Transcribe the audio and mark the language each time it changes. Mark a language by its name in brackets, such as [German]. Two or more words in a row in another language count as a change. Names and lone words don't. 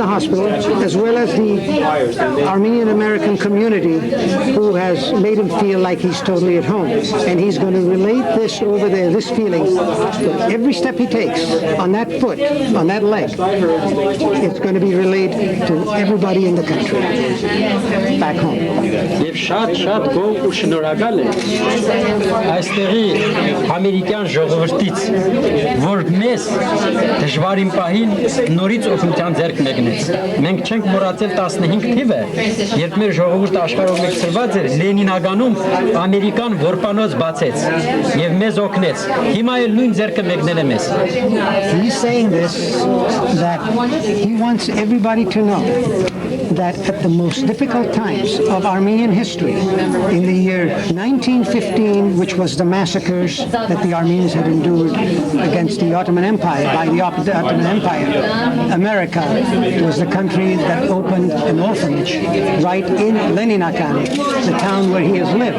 [English] the hospital as well as the Armenian American community who has made him feel like he's totally at home and he's going to relate this over there this feeling every step he takes on that foot on that leg it's going to be relayed to everybody in the country back home [Armenian] Եվ շատ գոհ ու շնորհակալ եմ այստեղի ամերիկյան ժողովրդից որ մեզ դժվարին պահին նորից օգնության ձեռք մեկնեց մենք չենք մոռացել 15 թիվը, երբ մեր ժողովուրդը աշխարհով մեկ ծրված էր, Լենինագանում Ամերիկան որպանոց բացեց եւ մեզ օգնեց։ Հիմա էլ նույն ձեռքը մեկնել է մեզ։ [English] He's saying this that he wants everybody to know that at the most difficult times of Armenian history, in the year 1915, which was the massacres that the Armenians had endured against the Ottoman Empire, by the Ottoman Empire, America was the country that opened an orphanage right in Leninakan, the town where he has lived.